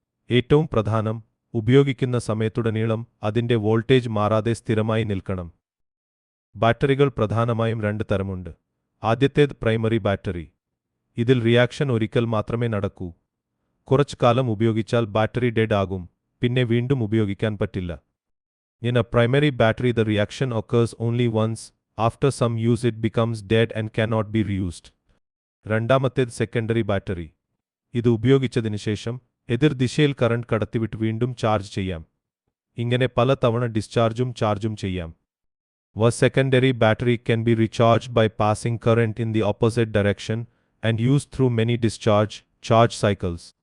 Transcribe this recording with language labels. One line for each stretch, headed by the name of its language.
Malayalam: ഏറ്റവും പ്രധാനം, ഉപയോഗിക്കുന്ന സമയത്തുടനീളം അതിന്റെ വോൾട്ടേജ് മാറാതെ സ്ഥിരമായി നിൽക്കണം. ബാറ്ററികൾ പ്രധാനമായും രണ്ട് തരമുണ്ട്. ആദ്യത്തേത് പ്രൈമറി ബാറ്ററി. ഇതിൽ റിയാക്ഷൻ ഒരിക്കൽ മാത്രമേ നടക്കൂ. കുറച്ചു കാലം ഉപയോഗിച്ചാൽ ബാറ്ററി ഡെഡ് ആകും, പിന്നെ വീണ്ടും ഉപയോഗിക്കാൻ പറ്റില്ല.
English: In a primary battery the reaction occurs only once, after some use it becomes dead and cannot be reused.
Malayalam: രണ്ടാമത്തേത് സെക്കൻഡറി ബാറ്ററി. ഇത് ഉപയോഗിച്ചതിനു ശേഷം എതിർ ദിശയിൽ കറണ്ട് കടത്തിവിട്ട് വീണ്ടും ചാർജ് ചെയ്യാം. ഇങ്ങനെ പല തവണ ഡിസ്ചാർജും ചാർജും ചെയ്യാം.
English: A secondary battery can be recharged by passing current in the opposite direction and used through many discharge-charge cycles.